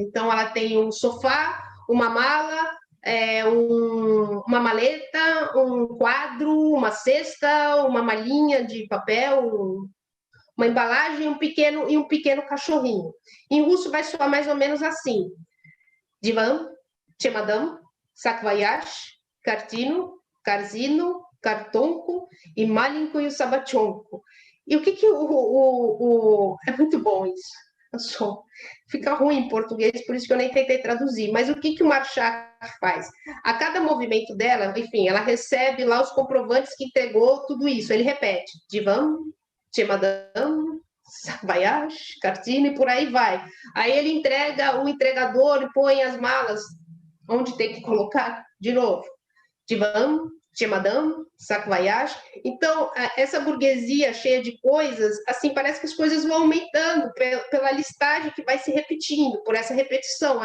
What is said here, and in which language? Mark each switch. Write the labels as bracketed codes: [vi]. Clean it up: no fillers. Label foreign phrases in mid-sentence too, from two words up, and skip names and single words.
[pt] Então, ela tem um sofá, uma mala, uma maleta, um quadro, uma cesta, uma malinha de papel, uma embalagem e um pequeno cachorrinho. Em russo vai soar mais ou menos assim: [ru] диван, чемодан, саквояж, картина, корзина, картонка и маленькая собачонка. [pt] E o que é muito bom isso. Fica ruim em português, por isso que eu nem tentei traduzir. Mas o que o Marchak faz? A cada movimento dela, enfim, ela recebe lá os comprovantes que entregou tudo isso. Ele repete: [ru] диван, чемодан, саквояж, картина [pt] e por aí vai. Aí ele entrega, o entregador põe as malas onde tem que colocar de novo. [ru] Диван, чемодан, саквояж. [pt] Então, essa burguesia cheia de coisas, assim, parece que as coisas vão aumentando pela listagem que vai se repetindo, por essa repetição.